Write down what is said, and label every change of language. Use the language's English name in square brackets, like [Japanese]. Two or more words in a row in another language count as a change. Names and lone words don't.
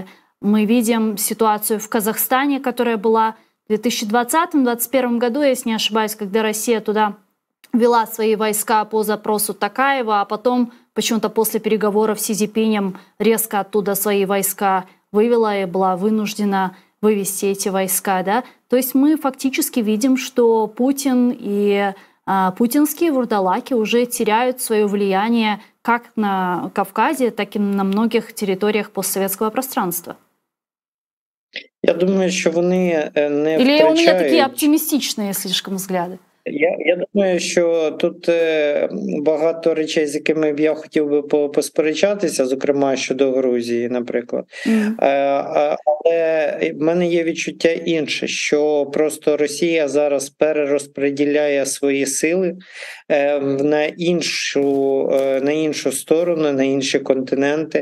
[Russian] Мы видим ситуацию в Казахстане, которая была в 2020-2021 году, если не ошибаюсь, когда Россия туда вела свои войска по запросу Токаева, а потом почему-то после переговоров с Си Цзиньпинем резко оттуда свои войска вывела и была вынуждена вывести эти войска. Да? То есть мы фактически видим, что Путин и путинские вурдалаки уже теряют свое влияние как на Кавказе, так и на многих территориях постсоветского пространства. [Ukrainian] Я думаю, що вони не [Russian] Или [Ukrainian] втрачають... [Russian] у меня такие оптимистичные слишком взгляды? [Ukrainian] Я думаю, що тут багато речей, з якими б я хотів би посперечатися, зокрема щодо Грузії, наприклад. Але в мене є відчуття інше, що просто Росія зараз перерозподіляє свої сили на іншу сторону, на інші континенти.